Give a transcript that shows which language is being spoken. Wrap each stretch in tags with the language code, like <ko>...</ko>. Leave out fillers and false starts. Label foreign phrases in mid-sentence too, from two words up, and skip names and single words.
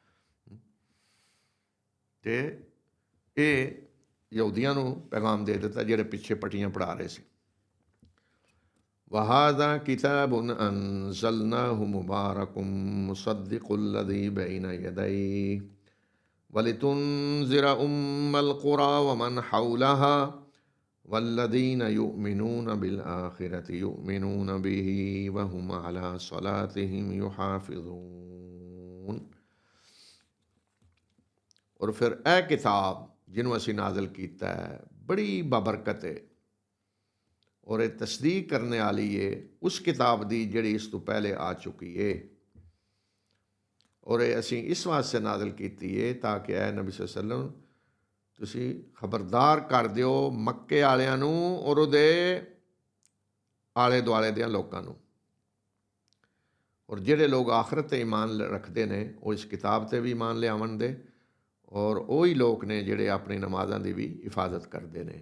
<pa>ਅਤੇ ਇਹ ਯਹੂਦੀਆਂ ਨੂੰ ਪੈਗਾਮ ਦੇ ਦਿੱਤਾ ਜਿਹੜੇ ਪਿੱਛੇ ਪੱਟੀਆਂ ਪੜ੍ਹਾ ਰਹੇ ਸੀ।</pa> <ar>وهذا كتاب أنزلناه مبارك مصدق الذي بين يديه ولتنذر أم القرى ومن حولها والذين يؤمنون بالآخرة يؤمنون به وهم على صلاتهم يحافظون.</ar> <pa>ਔਰ ਫਿਰ ਏ ਕਿਤਾਬ ਜਿਨ੍ਹਾਂ ਅਸੀ ਨਾਜ਼ਿਲ ਕੀਤਾ ਹੈ ਬੜੀ ਬਾਬਰਕਤ ਹੈ ਔਰ ਯੇ ਤਸਦੀਕ ਕਰਨ ਵਾਲੀ ਹੈ ਉਸ ਕਿਤਾਬ ਦੀ ਜਿਹੜੀ ਇਸ ਤੋ ਪਹਿਲੇ ਆ ਚੁਕੀ ਹੈ। ਔਰ ਅਸੀ ਇਸ ਵਾਸਤੇ ਨਾਜ਼ਿਲ ਕੀਤੀ ਹੈ ਤਾਕਿ ਏ ਨਬੀ</pa> <ar>صلى الله عليه وسلم</ar> <pa>ਤੁਸੀਂ ਖਬਰਦਾਰ ਕਰ ਦਿਓ ਮੱਕੇ ਵਾਲਿਆਂ ਨੂੰ ਔਰ ਉਹਦੇ ਆਲੇ ਦੁਆਲੇ ਦਿਆਂ ਲੋਕਾਂ ਨੂੰ, ਔਰ ਜਿਹੜੇ ਲੋਕ ਆਖਰਤ 'ਤੇ ਈਮਾਨ ਰੱਖਦੇ ਨੇ ਉਹ ਇਸ ਕਿਤਾਬ 'ਤੇ ਵੀ ਈਮਾਨ ਲਿਆਵਣ ਦੇ, ਔਰ ਉਹੀ ਲੋਕ ਨੇ ਜਿਹੜੇ ਆਪਣੀ ਨਮਾਜ਼ਾਂ ਦੀ ਵੀ ਹਿਫਾਜ਼ਤ ਕਰਦੇ ਨੇ।</pa>